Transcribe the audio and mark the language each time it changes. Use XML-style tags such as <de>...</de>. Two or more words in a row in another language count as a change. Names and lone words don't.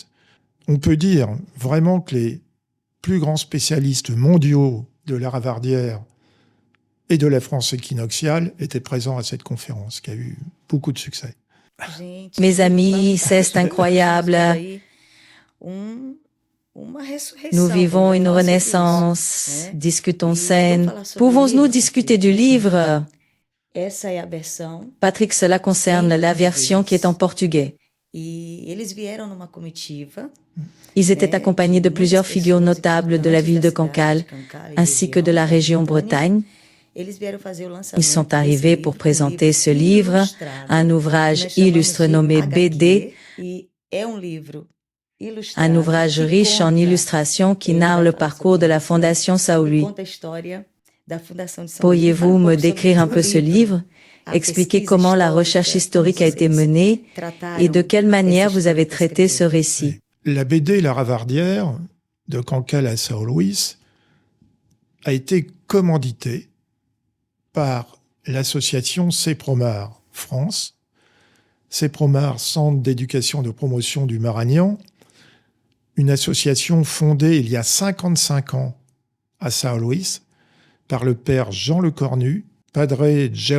<fr>On peut dire vraiment que les plus grands spécialistes mondiaux de la Ravardière et de la France équinoxiale étaient présents à cette conférence, qui a eu beaucoup de succès. Mes amis, c'est incroyable.</fr> <pt>uma ressurreição.</pt> <fr>Nous vivons</fr> <pt>vamos</pt> <fr>une</fr> <pt>falar sobre</pt> <fr>renaissance,</fr> <pt>isso, né?</pt> <fr>discutons</fr> <pt>E</pt> <fr>scène.</fr> <pt>vou falar sobre o</pt> <fr>Pouvons-nous</fr> <pt>livro,</pt> <fr>discuter</fr> <pt>porque</pt> <fr>du livre?</fr> <pt>essa é a versão</pt> <fr>Patrick, cela concerne la version qui est en portugais.</fr> <pt>e eles vieram numa comitiva,</pt> <fr>Ils étaient</fr> <pt>né,</pt> <fr>accompagnés de</fr> <pt>de</pt> <fr>plusieurs</fr> <pt>muitas</pt> <fr>figures</fr> <pt>pessoas</pt> <fr>notables de la</fr> <pt>importantes</pt> <fr>ville de</fr> <pt>da cidade</pt> <fr>Cancale,</fr> <pt>de Cancale e</pt> <fr>ainsi que de la</fr> <pt>da</pt> <fr>région</fr> <pt>Bretanha.</pt> <fr>Bretagne.</fr> <pt>Eles vieram fazer o</pt> <fr>Ils</fr> <pt>lançamento</pt> <fr>sont</fr> <pt>desse</pt> <fr>arrivés</fr> <pt>livro,</pt> <fr>pour</fr> <pt>um</pt> <fr>présenter</fr> <pt>livro</pt> <fr>ce livre,</fr> <pt>ilustrado,</pt> <fr>un</fr> <pt>que</pt> <fr>ouvrage</fr> <pt>nós chamamos</pt> <fr>illustre</fr> <pt>de</pt> <fr>nommé</fr> <pt>HQ,</pt> <fr>BD,</fr> <pt>e é um livro</pt> <fr>un</fr> <pt>ilustrado</pt> <fr>ouvrage</fr> <pt>que</pt> <fr>riche en</fr> <pt>conta,</pt> <fr>illustrations qui</fr> <pt>ele</pt> <fr>narre</fr> <pt>vai</pt> <fr>le</fr> <pt>falar</pt> <fr>parcours</fr> <pt>sobre</pt> <fr>de la</fr> <pt>isso, né?</pt> <fr>Fondation</fr> <pt>Que</pt> <fr>Saint-Louis.</fr> <pt>conta a história da Fundação de São Luís. E fala</pt> <fr>Pourriez-vous</fr> <pt>um</pt> <fr>me</fr> <pt>pouco sobre</pt> <fr>décrire un</fr> <pt>o</pt> <fr>peu ce</fr> <pt>livro,</pt> <fr>livre,</fr> <pt>a</pt> <fr>expliquer</fr> <pt>pesquisa</pt> <fr>comment la recherche</fr> <pt>histórica,</pt> <fr>historique a été</fr> <pt>como vocês</pt> <fr>menée et de</fr> <pt>trataram</pt> <fr>quelle</fr> <pt>essa</pt> <fr>manière vous</fr> <pt>história</pt> <fr>avez</fr> <pt>para</pt> <fr>traité ce</fr> <pt>escrever.</pt> <fr>récit. La BD La Ravardière, de Cancale à São Luís, a été commanditée par l'association CEPROMAR France, CEPROMAR, Centre d'éducation et de promotion du Maranhão, une association fondée il y a 55 ans à São Luís par le père Jean Le Cornu, Padre</fr>